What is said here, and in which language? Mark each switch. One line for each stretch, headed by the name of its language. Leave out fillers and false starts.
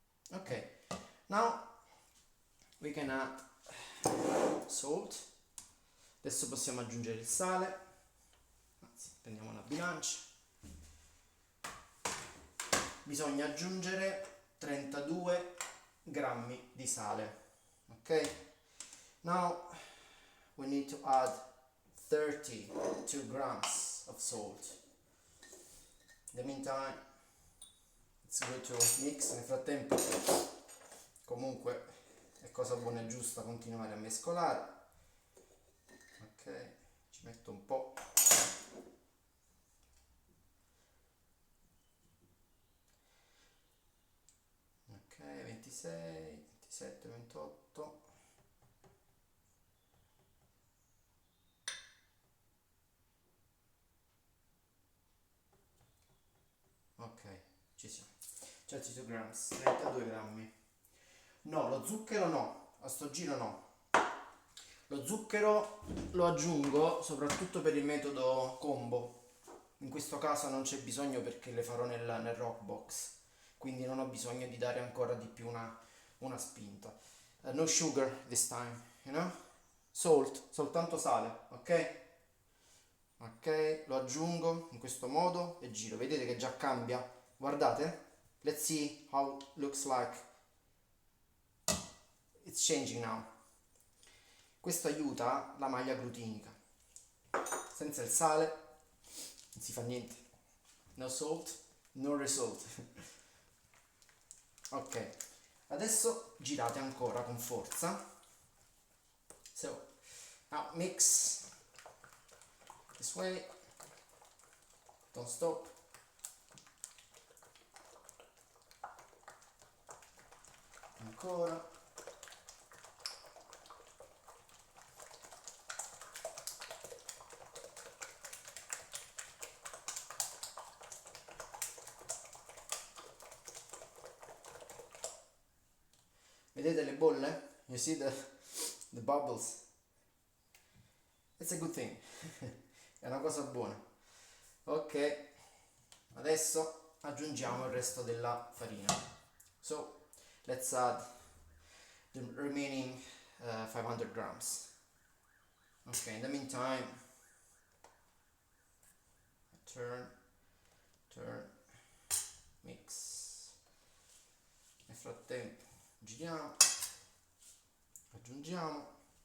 English: Ok, now we can add salt.
Italian: Adesso possiamo aggiungere il sale. Anzi, prendiamo una bilancia. Bisogna aggiungere 32 grammi di sale.
English: Ok, now we need to add 32 grams of salt. In the meantime, it's good to mix.
Italian: Nel frattempo, comunque, è cosa buona e giusta continuare a mescolare. Ok, ci metto un po'. Ok, 26, 27, 28. Ok, ci siamo.
English: 32 grams,
Italian: 32 grammi. No, lo zucchero no, a sto giro no. Lo zucchero lo aggiungo soprattutto per il metodo combo. In questo caso non c'è bisogno perché le farò nel rock box, quindi non ho bisogno di dare ancora di più una spinta.
English: No sugar this time, you know?
Italian: Salt, soltanto sale, ok? Ok, lo aggiungo in questo modo e giro. Vedete che già cambia? Guardate.
English: Let's see how it looks like. It's changing now.
Italian: Questo aiuta la maglia glutinica. Senza il sale non si fa niente.
English: No salt, no result.
Italian: Ok, adesso girate ancora con forza.
English: So, now mix this way. Don't stop.
Italian: Ancora. Vedete le bolle?
English: You see the bubbles? It's a good thing.
Italian: È una cosa buona. Ok, adesso aggiungiamo il resto della farina.
English: So, let's add the remaining 500 grams. Okay, in the meantime, turn, mix.
Italian: Nel frattempo giriamo, aggiungiamo.